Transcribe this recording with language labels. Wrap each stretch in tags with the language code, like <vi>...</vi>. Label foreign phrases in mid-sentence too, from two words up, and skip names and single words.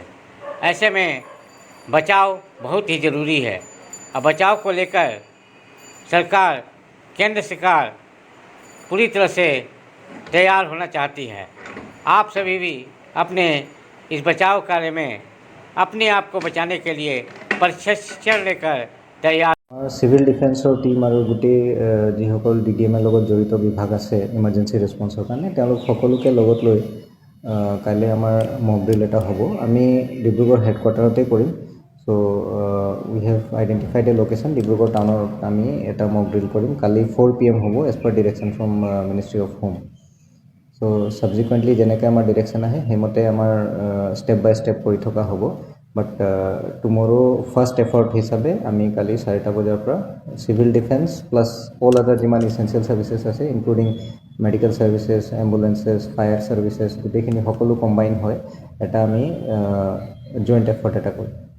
<hi>ऐसे में बचाव बहुत ही ज़रूरी है और बचाव को लेकर सरकार, केंद्र सरकार पूरी तरह से तैयार होना चाहती है। आप सभी भी अपने इस बचाव कार्य में अपने आप को बचाने के लिए प्रशिक्षण लेकर तैयार।</hi> <en>civil defencer team</en> <as>और गोटे जिসকল DDM লগত জড়িত বিভাগ আছে</as> <en>emergency responsor</en> <as>কাৰণে তেওঁলোক সকলোকে লগত লৈ কাইলৈ আমাৰ</as> <en>mock drill</en> <as>এটা হ'ব। আমি ডিব্ৰুগড় হেডকোৱাৰ্টাৰতে কৰিম।</as> <en>so we have identified a location.</en> <as>ডিব্ৰুগড় টাউনত আমি এটা</as> <en>mock drill</en> <as>কৰিম। কালি 4 PM হ'ব</as> <en>as per direction from ministry of home. so subsequently</en> <as>যেনেকৈ আমাৰ ডিৰেকশ্যন আহে সেইমতে আমাৰ</as> <en>step by step</en> <as>কৰি থকা হ'ব।</as> <en>but tomorrow first effort</en> <as>হিচাপে আমি কালি 4টা বজাৰ পৰা</as> <en>civil defence plus all other</en> <as>যিমান</as> <en>essential services</en> <as>আছে</as> <en>including medical services, ambulances, fire services</en> <as>গোটেইখিনি সকলো কম্বাইন হয় এটা আমি</as> <en>joint effort</en> <as>এটা কৰিম।</as>